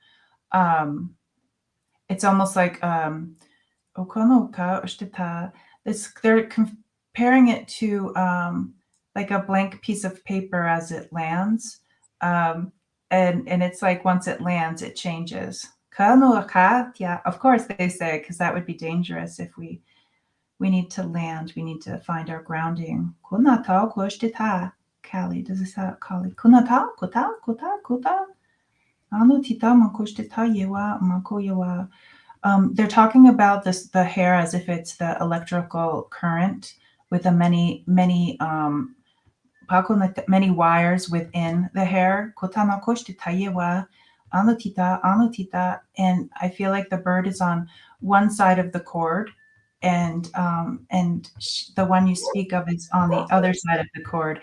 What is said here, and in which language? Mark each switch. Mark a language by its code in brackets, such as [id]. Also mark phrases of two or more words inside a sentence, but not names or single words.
[en] Um, it's almost like this, they're comparing it to like a blank piece of paper as it lands. Um, and it's like once it lands, it changes. Yeah, of course they say, because that would be dangerous if we need to land, we need to find our grounding. Kali, does it sound Kali? Kunata, kuta, kuta, kuta. Anu tita makushtita yewa, mako yewa. They're talking about the hair as if it's the electrical current with the many wires within the hair. And I feel like the bird is on one side of the cord, and the one you speak of is on the other side of the cord.